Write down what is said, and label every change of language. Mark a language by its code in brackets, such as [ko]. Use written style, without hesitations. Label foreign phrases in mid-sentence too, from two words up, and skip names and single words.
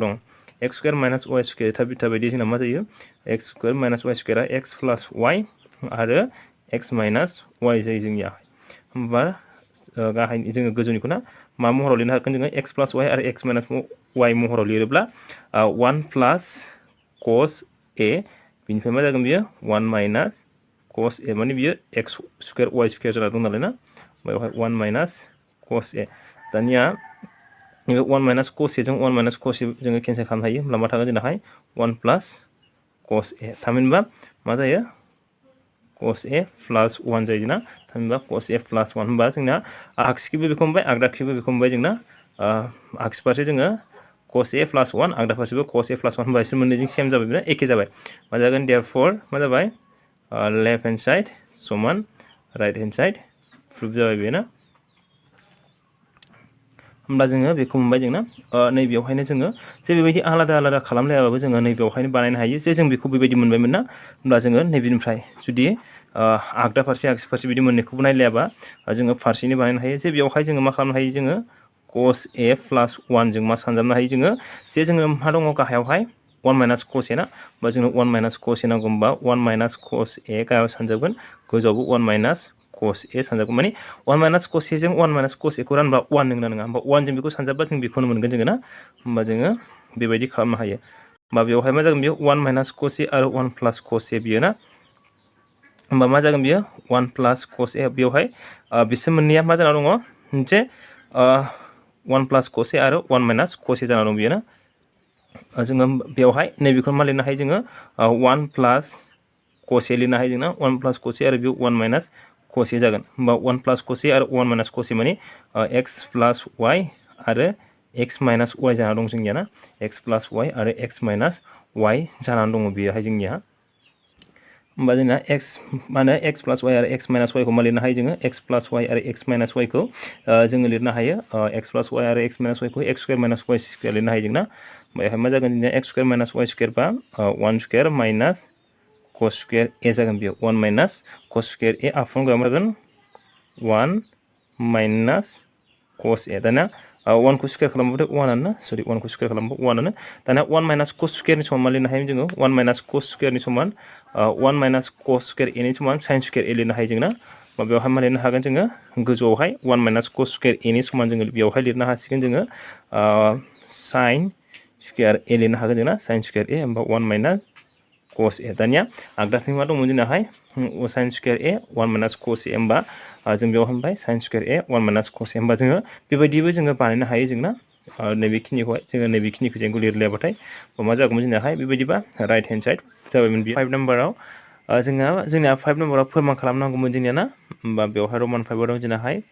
[brx] दं [en] x square minus y square [brx] था बायदि जोंना मा जायो [en] x square minus y square [brx] आ [en] x plus y [brx] आरो [en] x minus y [brx] जायो जोंनिया होमबा गाहायनि जोङो गोजौनिखौ ना मा महराव लिरनो हागोन जोङो [en] x plus [brx] y आरो [en] x minus y [brx] महराव लिरोब्ला [en] 1 plus cos a [brx] बिनिफ्राय मा जागोन बियो [en] 1 minus cos a [brx] माने बियो [en] x square y square [brx] जाना दं नालाय ना बेवहाय [en] 1 minus cos a [brx] दानिया नैबे [en] 1 minus cos a [brx] जों [en] 1 minus cos a [brx] जोङो केन्सेल खालामनो हायो होमब्ला मा थागोन जोंनाहाय [en] 1 plus cos a [brx] थामहिनबा मा जायो [en] cos a plus 1 [brx] जायो ना थामहिनबा [en] cos a plus 1 [brx] होमबा जोंना आगसिखैबो बेखौ मोनबाय आगदाखैबो बेखौ मोनबाय जोंना आगसि फारसे जोङो [en] cos a plus 1 [brx] आगदा फारसेबो [en] cos a plus 1 [brx] होमबा बिसोर मोननैजों सेम जाबाय ना एखे जाबाय मा जागोन देयरफॉर मा जाबाय [en] left hand side [brx] समान [en] right hand side proof [brx] जाबाय बे ना होमब्ला जोङो बेखौ मोनबाय जोंना नैबेयावहायनो जोङो जे बेबायदि आलादा आलादा खालामलायाबाबो जोङो नैबेयावहायनो बानायनो हायो जे जों बेखौ बेबायदि मोनबायमोन ना होमब्ला जोङो नैबेनिफ्राय जुदि आगदा फारसे आगसि फारसे बिदि मोननैखौबो नायलायाबा जोङो फारसेनो बानायनो हायो जे बेयावहाय जोङो मा खालामनो हायो जोङो [en] cos a plus 1 [brx] जों मा सानजाबनो हायो जोङो जे जोङो मा दङ गाहायावहाय [en] 1 minus cos a [brx] ना होमबा जोङो [en] 1 minus cos a [brx] नांगौ होमबा [en] 1 minus cos a [brx] गाहायाव सानजाबगोन गोजौआवबो [en] 1 minus cos a [brx] सानजाबगोन माने [en] 1 minus cos a [brx] जों [en] 1 minus cos a [brx] खौ रानबा 1 नङा नङा होमबा 1 जों बेखौ सानजाबबा जों बेखौनो मोनगोन जोङो ना होमबा जोङो बेबायदि खालामनो हायो होमबा बेवहाय मा जागोन बेयो [en] 1 minus cos a [brx] आरो [en] 1 plus cos a [brx] बियो ना होमबा मा जागोन बियो [en] 1 plus cos a [brx] बेवहाय बिसोर मोननैया मा जाना दङ मोनसे [en] 1 plus cos a [brx] आरो [en] 1 minus cos a [brx] जाना दं बियो ना जोङो बेवहाय नैबेखौ मा लिरनो हायो जोङो [en] 1 plus cos a [brx] लिरनो हायो जोंना [en] 1 plus cos a [brx] आरो बेयाव [en] 1 minus cos a [brx] जागोन होमबा [en] 1 plus cos a [brx] आरो [en] 1 minus cos a [brx] माने [en] x plus [brx] y आरो [en] x minus y [brx] जाना दं जोंनिया ना [en] x plus y [brx] आरो [en] x minus y [brx] जानानै दङ बेयोहाय जोंनिया होमबा जोंना x माने [en] x plus y [brx] आरो [en] x minus y [brx] खौ मा लिरनो हायो जोङो [en] x plus [brx] y आरो [en] x minus y [brx] खौ जोङो लिरनो हायो [en] x plus y [brx] आरो [en] x minus y [brx] खौ [en] x square minus y square [brx] लिरनो हायो जोंना बेवहाय मा जागोन जोंनिया [en] x square minus y square [brx] बा [en] 1 square minus cos square a [brx] जागोन बेयाव [en] 1 minus cos square a [brx] आपन मा जागोन [en] 1 minus cos a [brx] दाना 1 को स्क्वायर खालामबाथाय 1 आनो सरि 1 को स्क्वायर खालामबा 1 आनो दाना [en] 1 minus cos square [brx] नि समान मा लिरनो हायो जोङो [en] 1 minus cos square [brx] नि समान [en] 1 minus cos square a [brx] नि समान [en] sin square a [brx] लिरनो हायो जोंना बेवहाय मा लिरनो हागोन जोङो गोजौआवहाय [en] 1 minus cos square a [brx] नि समान जोङो बेवहाय लिरनो हासिगोन जोङो [en] sin square a [brx] लिरनो हागोन जोंना [en] sin square a [brx] होमबा [en] 1 minus cos a [brx] दानिया आगदाथिं मा दंमोन जोंनाहाय [en] sin square a 1 minus cos a [brx] होमबा जों बेयाव होनबाय [en] sin square a 1 minus cos a [brx] होमबा जोङो बेबायदिबो जोङो बानायनो हायो जोंना नैबेखिनिखौहाय जोङो नैबेखिनिखौ जों लिरलायाबाथाय मा जागौमोन जोंनाहाय बेबायदिबा [en] right hand side [brx] जाबायमोन बे 5 नाम्बाराव जोंना 5 नाम्बाराव फोरमान खालामनांगौमोन जोंनिया ना होमबा बेवहाय रमान 5 दं जोंनाहाय